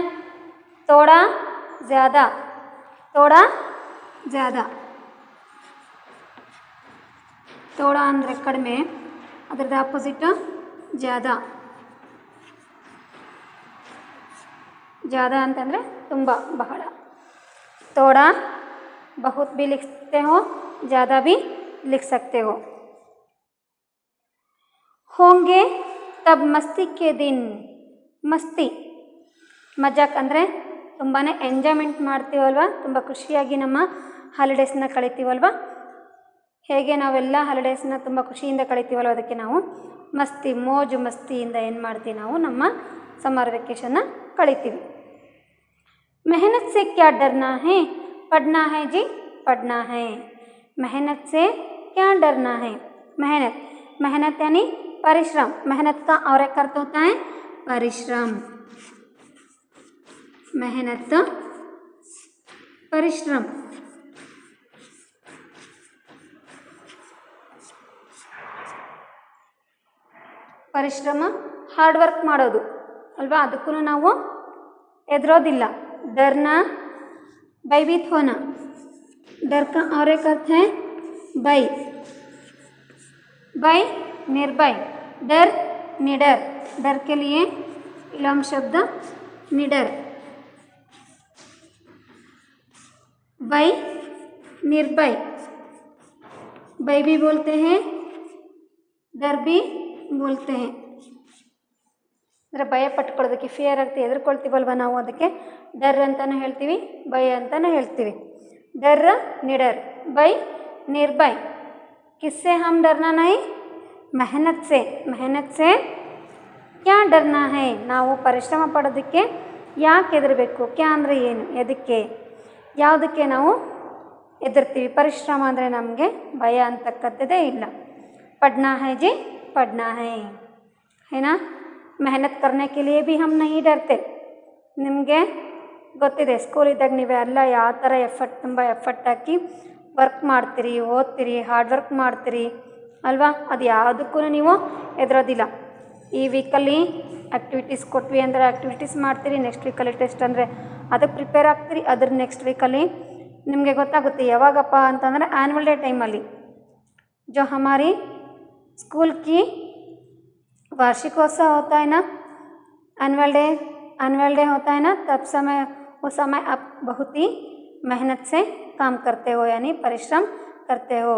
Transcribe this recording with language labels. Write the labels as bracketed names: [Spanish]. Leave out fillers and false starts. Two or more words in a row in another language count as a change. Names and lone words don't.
[Hindi] थोड़ा ज़्यादा, थोड़ा ज़्यादा, थोड़ा [Kannada] ಅಂದರೆ ಕಡಿಮೆ, ಅದರದ್ದು ಆಪೋಸಿಟ್ [Hindi] ज़्यादा. [Kannada] ज़्यादा ಅಂತಂದರೆ ತುಂಬ, ಬಹಳ. [Hindi] थोड़ा बहुत भी लिख सकते हो, ज़्यादा भी लिख सकते हो. होंगे तब मस्ती के दिन, मस्ती [Kannada] ಮಜಾಕ್ ಅಂದರೆ ತುಂಬಾ ಎಂಜಾಯ್ಮೆಂಟ್ ಮಾಡ್ತೀವಲ್ವ, ತುಂಬ ಖುಷಿಯಾಗಿ ನಮ್ಮ ಹಾಲಿಡೇಸ್ನ ಕಳಿತೀವಲ್ವ. ಹೇಗೆ ನಾವೆಲ್ಲ ಹಾಲಿಡೇಸ್ನ ತುಂಬ ಖುಷಿಯಿಂದ ಕಳಿತೀವಲ್ವ, ಅದಕ್ಕೆ ನಾವು ಮಸ್ತಿ, ಮೋಜು ಮಸ್ತಿಯಿಂದ ಏನು ಮಾಡ್ತೀವಿ, ನಾವು ನಮ್ಮ [English] summer vacation [Kannada] ಕಳಿತೀವಿ. [Hindi] मेहनत से क्या डरना है, पढ़ना है जी, पढ़ना है. मेहनत से क्या डरना है, मेहनत, मेहनत यानी परिश्रम. मेहनत का और एक अर्थ होता है परिश्रम. मेहनत, परिश्रम. [Kannada] ಪರಿಶ್ರಮ, [English] hard work [Kannada] ಮಾಡೋದು ಅಲ್ವಾ, ಅದಕ್ಕೂ ನಾವು ಎದುರೋದಿಲ್ಲ. [Hindi] डरना, भयभीत होना. डर का और एक अर्थ है भय, भय निर्भय. डर, निडर. डर के लिए विलोम शब्द निडर. भय, निर्भय. भय भी बोलते हैं, डर भी बोलते हैं. [Kannada] ಅಂದರೆ ಭಯ ಪಟ್ಕೊಳ್ಳೋದಕ್ಕೆ, ಫಿಯರ್ ಆಗ್ತಿ ಹೆದರ್ಕೊಳ್ತೀವಲ್ವ ನಾವು, ಅದಕ್ಕೆ ಡರ್ ಅಂತಲೂ ಹೇಳ್ತೀವಿ, ಭಯ ಅಂತಲೂ ಹೇಳ್ತೀವಿ. [Hindi] डर, निडर. भय, निर्भय. किससे हम डरना नहीं, मेहनत से. मेहनत से क्या डरना है, [Kannada] ನಾವು ಪರಿಶ್ರಮ ಪಡೋದಕ್ಕೆ ಯಾಕೆ ಹೆದರಬೇಕು, ಕ್ಯಾ ಅಂದರೆ ಏನು, ಎದಕ್ಕೆ, ಯಾವುದಕ್ಕೆ ನಾವು ಹೆದರ್ತೀವಿ. ಪರಿಶ್ರಮ ಅಂದರೆ ನಮಗೆ ಭಯ ಅಂತಕ್ಕಂಥದ್ದೇ ಇಲ್ಲ. [Hindi] पढ़ना है जी, पढ़ना है ना. मेहनत करने के लिए भी हम नहीं डरते. [Kannada] ನಿಮಗೆ ಗೊತ್ತಿದೆ, ಸ್ಕೂಲಿದ್ದಾಗ ನೀವೆಲ್ಲ ಯಾವ ಥರ ತುಂಬ ಎಫರ್ಟ್ ಹಾಕಿ ವರ್ಕ್ ಮಾಡ್ತೀರಿ, ಓದ್ತೀರಿ, [English] hard work [Kannada] ಮಾಡ್ತೀರಿ ಅಲ್ವಾ. ಅದು ಯಾವುದಕ್ಕೂ ನೀವು ಹೆದರೋದಿಲ್ಲ. ಈ ವೀಕಲ್ಲಿ ಆ್ಯಕ್ಟಿವಿಟೀಸ್ ಕೊಟ್ವಿ ಅಂದರೆ ಆ್ಯಕ್ಟಿವಿಟೀಸ್ ಮಾಡ್ತೀರಿ, [English] next week test [Kannada] ಅಂದರೆ ಅದಕ್ಕೆ ಪ್ರಿಪೇರ್ ಆಗ್ತೀರಿ. ಅದ್ರ [English] next week [Kannada] ನಿಮಗೆ ಗೊತ್ತಾಗುತ್ತೆ ಯಾವಾಗಪ್ಪ ಅಂತಂದರೆ [English] annual day time. [Hindi] जो हमारी स्कूल की वार्षिकोत्सव होता है ना, [English] annual day [Hindi] होता है ना, तब समय, उस समय आप बहुत ही मेहनत से काम करते हो, यानी परिश्रम करते हो.